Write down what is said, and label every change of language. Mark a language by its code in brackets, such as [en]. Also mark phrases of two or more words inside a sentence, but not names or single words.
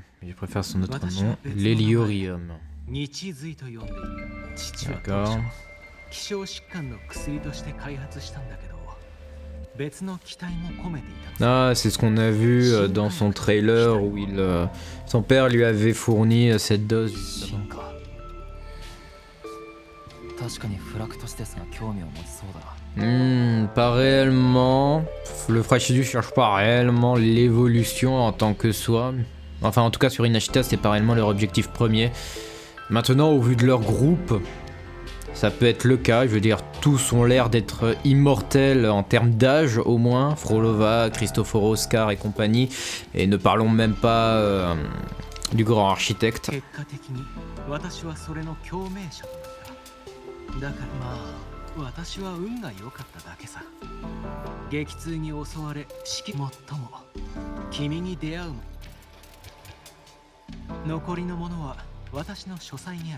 [fr] Je préfère son autre nom, l'héliorium. D'accord. [ja] 希少疾患の薬として開発したんだけど別の期待も込めていたの。 [fr] Ah, c'est ce qu'on a vu dans son trailer où son père lui avait fourni cette dose. [ja] 進化。確かにフラクトシテスが興味を持ちそうだ。 [fr] Pas réellement. Le Frachidus cherche pas réellement l'évolution en tant que soi. Enfin, en tout cas, sur Inashita, c'est pas réellement leur objectif premier. Maintenant, au vu de leur groupe, ça peut être le cas. Je veux dire, tous ont l'air d'être immortels en termes d'âge, au moins. Frolova, Cristoforo, Oscar et compagnie. Et ne parlons même pas du grand architecte. [ja] 結果的に私はそれの共鳴者となった。だからまあ私は運が良かっただけさ。激痛に襲われ死もっとも君に出会う。残りのものは私の書斎にある。